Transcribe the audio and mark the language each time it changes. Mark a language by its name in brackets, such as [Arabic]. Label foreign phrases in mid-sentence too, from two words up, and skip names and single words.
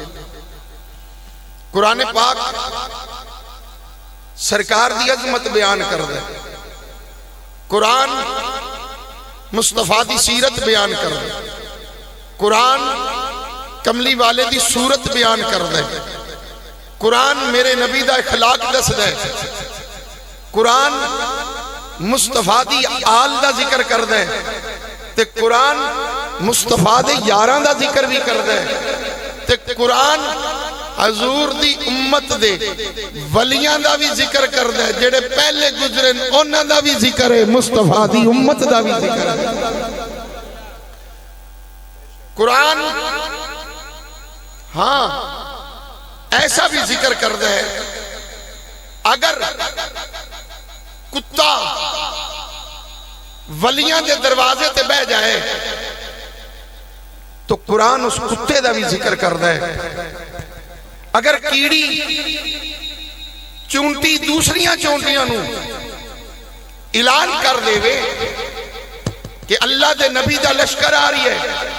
[Punjabi] قرآن پاک سرکار دی عظمت بیان کر دے، قرآن مصطفیٰ دی سیرت بیان کر دے، قرآن کملی والے دی صورت بیان کر دے، قرآن میرے نبی دا اخلاق دس دے، قرآن مصطفیٰ دی آل دا ذکر کر دے، تے قرآن مصطفیٰ دے یاراں دا ذکر بھی کر دے، تے قرآن حضور دی امت دے ولیاں دا بھی ذکر کر دے، جڑے پہلے گزرے انہاں دا بھی ذکر ہے، مصطفیٰ دی امت دا بھی ذکر ہے۔ قرآن ہاں ایسا بھی ذکر کر دے، اگر کتا ولیاں دے دروازے تے بہ جائے تو قرآن اس کتے دا بھی ذکر کر دے، اگر کیڑی چونٹی دوسریاں چونٹیاں نو اعلان کر دے وے کہ اللہ دے نبی دا لشکر آ رہی ہے